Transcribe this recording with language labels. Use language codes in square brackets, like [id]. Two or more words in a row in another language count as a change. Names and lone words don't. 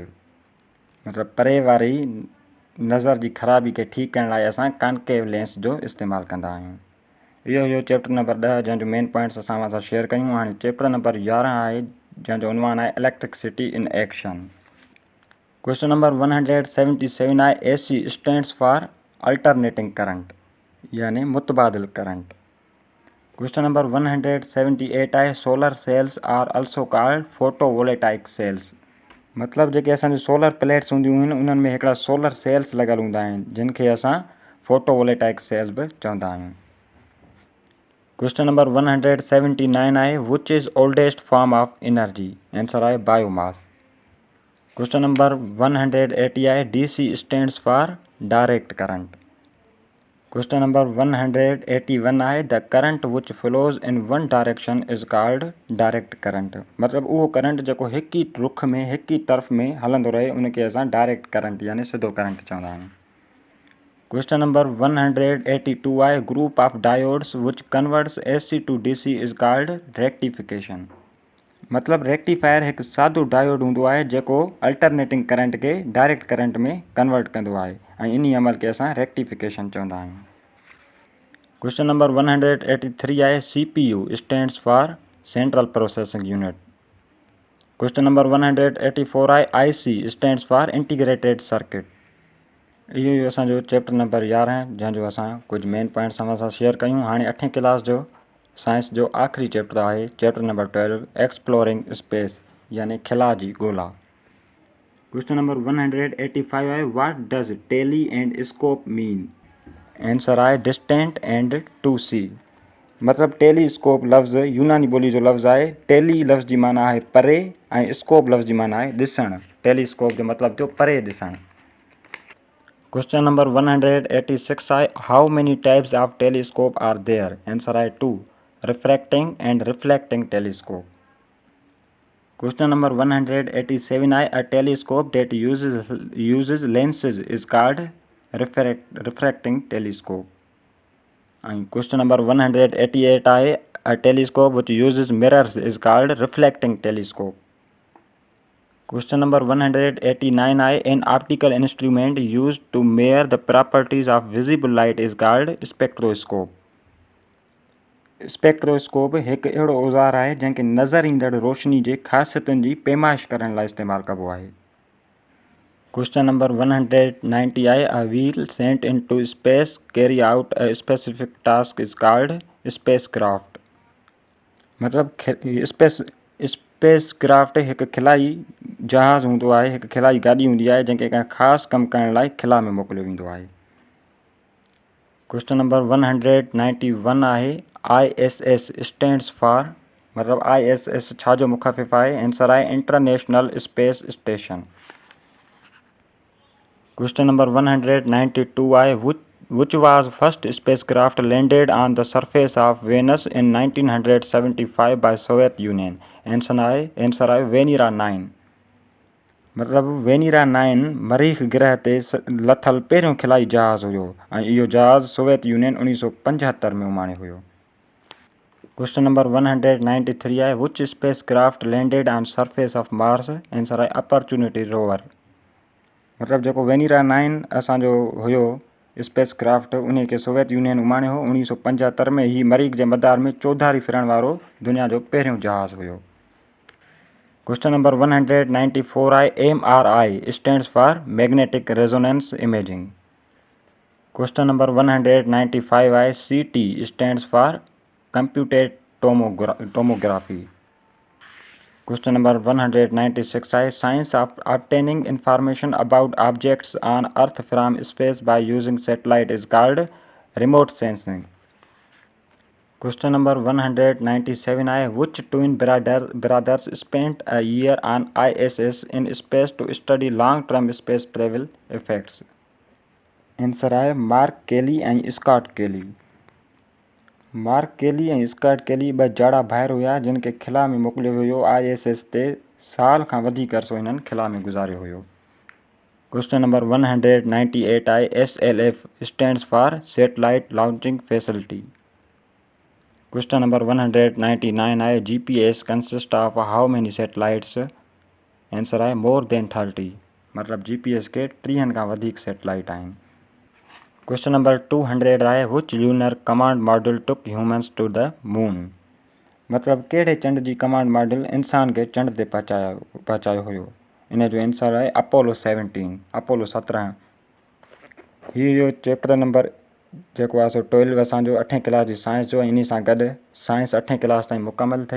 [sd] मतलब परे वारी नज़र जी ख़राबी खे ठीकु करण लाइ असां [en] concave lens [sd] जो इस्तेमालु कंदा आहियूं. इहो [en] chapter number 10 [sd] जंहिंजो [en] main points [sd] असां सां शेयर कयूं. हाणे [en] chapter number 11 [sd] आहे जंहिंजो उनवान आहे [en] electricity in action. question number 177 आहे AC stands for alternating current [sd] यानी मुतबादिल करंट. [en] question number 178 आहे solar cells are also called photovoltaic cells. [sd] मतलब जेके असांजी [en] solar plates [sd] हूंदियूं आहिनि उन्हनि में हिकिड़ा [en] solar cells [sd] लॻल हूंदा आहिनि जिन खे असां [en] photovoltaic cells [sd] बि चवंदा आहियूं. [en] question number 179 आहे which is oldest form of energy. answer आहे biomass. question number 180 आहे DC stands for direct current. question number 181 आहे the current which flows in one direction is called direct current. [sd] मतलब उहो करंट जेको हिकु ई रुख में हिकु ई तरफ़ में हलंदो रहे उनखे असां [en] direct current [sd] यानी सिधो करंट चवंदा आहियूं. [en] question number 182 आहे group of diodes which converts AC to DC is called rectification. [sd] मतलब रेक्टिफायर हिकु सादो डायोड हूंदो आहे जेको [en] alternating current [sd] खे [en] direct current [sd] में कन्वर्ट कंदो आहे ऐं इन अमल खे असां रेक्टिफिकेशन चवंदा आहियूं. [en] question number 183 आहे CPU stands for central processing unit. question number 184 आहे IC stands for integrated circuit. [sd] इहो असांजो [en] chapter number 11 [sd] जंहिंजो असां कुझु [en] main points [sd] असां सां शेयर कयूं. हाणे 8वीं क्लास जो साइंस जो आख़िरी चैप्टर आहे [en] chapter number 12 exploring space [sd] यानी खिला जी ॻोल्हा. [en] question number 185 आहे what does tele and scope mean. answer आहे distant and to see. [sd] मतलब टेलीस्कोप लफ़्ज़ यूनानी ॿोली जो लफ़्ज़ आहे. टेली लफ़्ज़ जी माना आहे परे ऐं स्कोप लफ़्ज़ जी माना आहे ॾिसणु. टेलीस्कोप जो मतिलबु थियो परे ॾिसणु. [en] question number 186 आहे how many types of telescope are there. answer आहे 2 refracting and reflecting telescope. question number 187 आहे a telescope that uses lenses is called refracting telescope. ऐं question number 188 आहे a telescope which uses mirrors is called reflecting telescope. question number 189 आहे an optical instrument used to mayor the properties of visible light is called spectroscope. [sd] स्पेक्ट्रोस्कोप एक अहिड़ो औज़ार आहे जंहिंखे नज़र ईंदड़ रोशनी जे ख़ासियतुनि जी पेमाइश करण लाइ इस्तेमालु कबो आहे। [en] question number 190 आहे a wheel sent into space carry out a specific task is called space craft। [sd] मतिलबु [en] space craft [sd] हिकु खिलाई जहाज़ हूंदो आहे, हिकु खिलाई गाॾी हूंदी आहे जंहिंखे कंहिं ख़ासि कमु करण लाइ खिला में मोकिलियो वेंदो आहे। [en] question number 191 आहे ISS stands for, [sd] मतिलबु ISS छा जो मुख़फ़िफ़ आहे? [en] answer आहे international space station। question number 192 आहे which was first spacecraft landed on the surface of Venus in 1975 by Soviet Union? answer आहे वेनिरा 9। [sd] मतिलबु वेनिरा 9 मरीख़ ग्रह ते लथल पहिरियों खिलाई जहाज़ हुयो ऐं इहो जहाज़ सोवियत यूनियन 1975 में उमाणे हुयो। [en] question number 193 आहे which spacecraft landed on surface of Mars? answer आहे Opportunity rover। [sd] मतिलबु जेको वेनिरा 9 असांजो हुयो [en] space craft, [sd] उन खे सोवियत यूनियन उमाणे हो 1975 में। ही मरीख़ जे मदार में चौधारी फिरण वारो दुनिया जो पहिरियों जहाज़ हुयो। [en] question number 194 आहे MRI stands for magnetic resonance imaging। question number 195 आहे CT stands for computed tomography। question number 196 आहे science of obtaining information about objects on earth from space by using satellite is called remote sensing। question number 197 आहे which twin brothers spent a year on ISS in space to study long term space travel effects? [sd] आंसर आहे मार्क केली ऐं स्कॉट केली। मार्क केली ऐं स्कॉट केली ॿ जाड़ा भाइर हुया जिन खे खिला में मोकिलियो हुयो। ISS ते साल खां वधीक अरसो हिननि खिला में गुज़ारियो हुयो। [en] question number 198 आहे SLF stands for satellite launching facility। question number 199 आहे GPS consist of how many satellites? [sd] आंसर आहे [en] more than 30. [sd] मतिलबु GPS के 30 खां वधीक सैटेलाइट आहिनि। [en] question number 200 आहे which lunar command module took humans to the moon? [sd] मतिलबु कहिड़े चंड जी कमांड मॉड्यूल इंसान खे चंड ते पहुचायो हुयो? इन जो आंसर आहे अपोलो 17। हीअ [en] chapter number [sd] जेको आहे सो 12 असांजो 8वीं क्लास जी साइंस जो, इन सां गॾु साइंस 8वीं क्लास ताईं मुकमल थी।